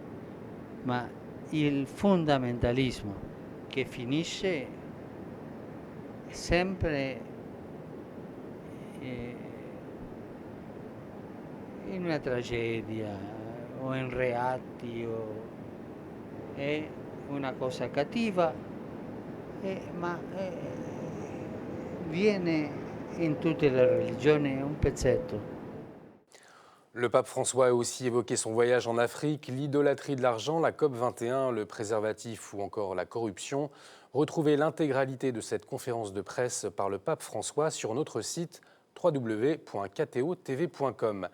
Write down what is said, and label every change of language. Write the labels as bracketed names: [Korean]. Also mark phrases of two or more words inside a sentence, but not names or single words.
[Italian] Ma il fondamentalismo che finisce sempre in una tragedia o in reati è una cosa cattiva, ma viene in tutte le religioni un pezzetto. [French] Le pape François a aussi évoqué son voyage en Afrique, l'idolâtrie de l'argent, la COP21, le préservatif ou encore la corruption. Retrouvez l'intégralité de cette conférence de presse par le pape François sur notre site www.ktotv.com.